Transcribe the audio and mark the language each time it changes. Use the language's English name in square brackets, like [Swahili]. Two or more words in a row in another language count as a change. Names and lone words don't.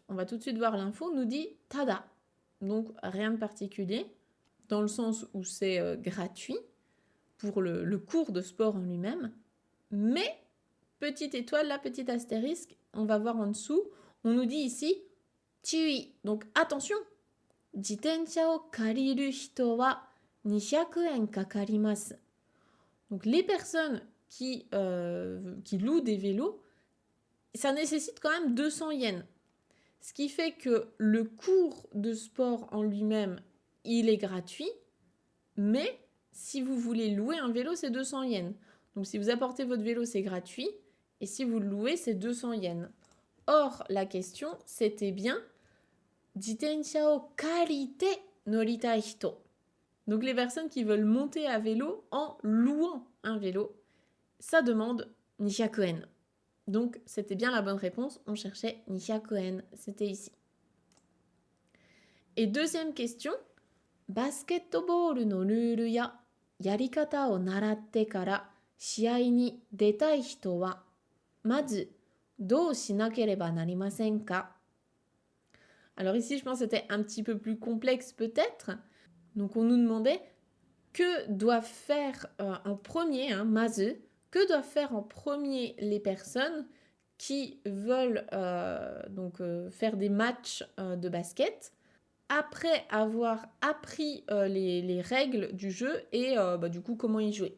[French] On va tout de suite voir l'info, on nous dit tada. Donc rien de particulier, dans le sens où c'est gratuit pour le cours de sport en lui-même. Mais, petite étoile, là, petit astérisque, on va voir en dessous, on nous dit ici Chui. Donc attention, [Japanese] 自転車を借りる人は200円かかります. [French] Donc les personnes qui louent des vélos, ça nécessite quand même 200 yens. Ce qui fait que le cours de sport en lui-même, il est gratuit, mais si vous voulez louer un vélo, c'est 200 yens. Donc si vous apportez votre vélo, c'est gratuit, et si vous le louez, c'est 200 yens. Or, la question, c'était bien [Japanese] 自転車を借りて乗りたい人. [French] Donc les personnes qui veulent monter à vélo en louant un vélo, ça demande 200 yen. Donc c'était bien la bonne réponse, on cherchait 200 yen, c'était ici. Et deuxième question, [Japanese] バスケットボールのルールややり方を習ってから試合に出たい人は? まず、どうしなければなりませんか? [French] Alors ici, je pense que c'était un petit peu plus complexe peut-être. Donc on nous demandait que doivent faire en premier, hein, mazu, que doivent faire en premier les personnes qui veulent faire des matchs de basket après avoir appris les règles du jeu et du coup comment y jouer.